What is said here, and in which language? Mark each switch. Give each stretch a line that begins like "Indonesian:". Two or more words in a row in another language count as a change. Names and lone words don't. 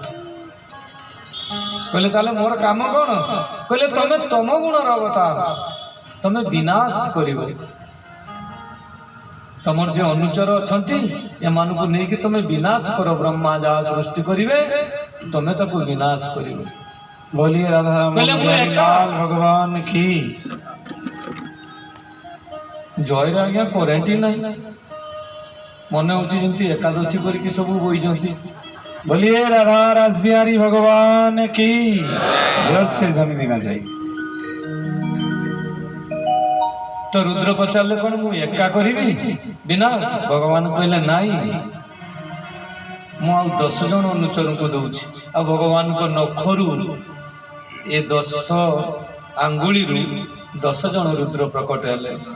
Odia: କହିଲେ ତାହେଲେ ମୋର କାମ କଣ? କହିଲେ ତମେ ତମ ଗୁଣର ଅବତାର, ତମେ ବିନାଶ କରିବ। ତମର ଯେ ଅନୁଚର ଅଛନ୍ତି ଏମାନଙ୍କୁ ନେଇକି ତମେ ବିନାଶ କର। ବ୍ରହ୍ମା ଯାହା ସୃଷ୍ଟି କରିବେ ତମେ ତାକୁ ବିନାଶ କରିବ।
Hindi: बोलिए राधा लाल भगवान की
Odia: ଜୟରେ ଆଜ୍ଞା କରେଣ୍ଟ ନାହିଁ, ମନେ ହଉଛି ଯେମିତି ଏକାଦଶୀ କରିକି ସବୁ ବଇଛନ୍ତି।
Hindi: बोलिए राधा रासबिहारी भगवान की। जोर से ध्वनि देना चाहिए।
Odia: ତ ରୁଦ୍ର ପଚାରିଲେ କଣ ମୁଁ ଏକା କରିବି ବିନାଶ? ଭଗବାନ କହିଲେ ନାଇଁ, ମୁଁ ଆଉ 10 ଜଣ ଅନୁଚରଙ୍କୁ ଦଉଛି। ଆଉ ଭଗବାନଙ୍କ ନଖରୁ ଏ 10 ଆଙ୍ଗୁଳିରୁ 10 ଜଣ ରୁଦ୍ର ପ୍ରକଟ ହେଲେ।